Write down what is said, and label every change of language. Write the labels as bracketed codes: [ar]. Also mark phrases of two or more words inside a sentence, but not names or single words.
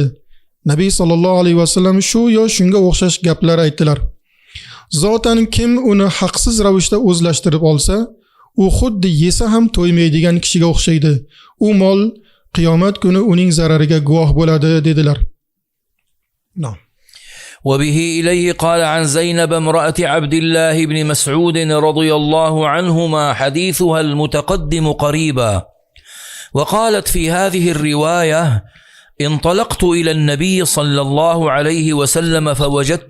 [uz] Nabiy [ar] صلى الله عليه وسلم [uz] shu yo shunga o'xshash gaplar aytdilar. Zotan kim uni haqsiz ravishda o'zlashtirib olsa, u xuddi yesa ham to'ymaydigan kishiga o'xshaydi. U mol qiyomat kuni uning zarariga guvoh bo'ladi dedilar. [ar] وبه إليه قال عن زينب امرأة عبد الله بن مسعود رضي الله عنهما حديثها المتقدم قريبا وقالت في هذه الرواية انطلقت إلى النبي صلى الله عليه وسلم فوجدت